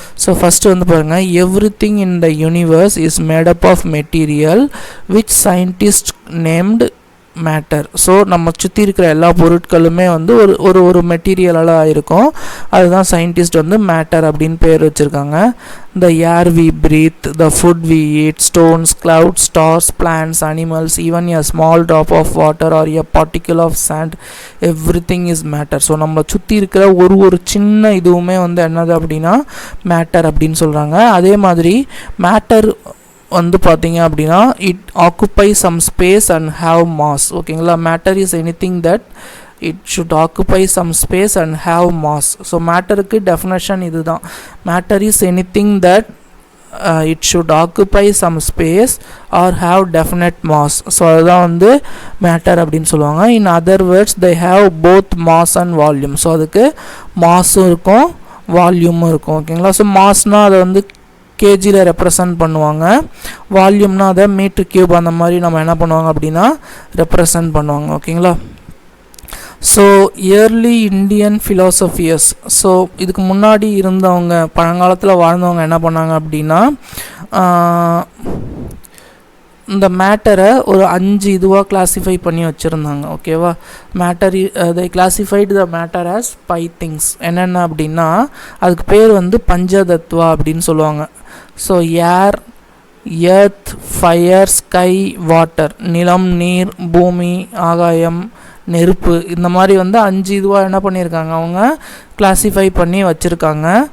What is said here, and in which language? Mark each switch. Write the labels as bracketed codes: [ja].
[ta] So first வந்து பாருங்கள், [en] Everything in the universe is made up of material which scientists named matter. [ta] So நம்ம சுற்றி இருக்கிற எல்லா பொருட்களுமே வந்து ஒரு மெட்டீரியலால் ஆகிருக்கும். அதுதான் சயின்டிஸ்ட் வந்து மேட்டர் அப்படின்னு பேர் வச்சுருக்காங்க. [en] the air we breathe, the food we eat, stones, clouds, stars, plants, animals, even a small drop of water or a particle of sand, everything is matter. [ta] So நம்ம சுற்றி இருக்கிற ஒரு சின்ன இதுவுமே வந்து என்னது அப்படின்னா மேட்டர் அப்படின்னு சொல்கிறாங்க. அதே மாதிரி மேட்டர் வந்து பார்த்தீங்க அப்படின்னா [en] It occupy some space and have mass. ஓகேங்களா? Matter is anything that it should occupy some space and have mass. [ta] So மேட்டருக்கு definition இதுதான். [en] Matter is anything that it should occupy some space or have definite mass. [ta] So அதுதான் வந்து matter அப்படின்னு சொல்லுவாங்க. [en] In other words they have both mass and volume. [ta] So அதுக்கு மாஸும் இருக்கும், வால்யூமும் இருக்கும். ஓகேங்களா? So மாஸ்னால் அதை வந்து கேஜியில் ரெப்ரசன்ட் பண்ணுவாங்க, வால்யூம்னா அதை மீட்ரு கியூப் அந்த மாதிரி நம்ம என்ன பண்ணுவாங்க அப்படின்னா ரெப்ரசன்ட் பண்ணுவாங்க. ஓகேங்களா? [en] so early Indian philosophers, [ta] ஸோ இதுக்கு முன்னாடி இருந்தவங்க, பழங்காலத்தில் வாழ்ந்தவங்க என்ன பண்ணாங்க அப்படின்னா இந்த மேட்டரை ஒரு 5 இதுவாக கிளாஸிஃபை பண்ணி வச்சுருந்தாங்க. ஓகேவா? [en] Matter they classified the matter as 5 things. [ta] என்னென்ன அப்படின்னா அதுக்கு பேர் வந்து பஞ்சதத்வா அப்படின்னு சொல்லுவாங்க. [en] so air, earth, fire, sky, water, [ta] நிலம், நீர், பூமி, ஆகாயம், நெருப்பு, இந்த மாதிரி வந்து 5 இதுவாக என்ன பண்ணியிருக்காங்க, அவங்க கிளாஸிஃபை பண்ணி வச்சுருக்காங்க.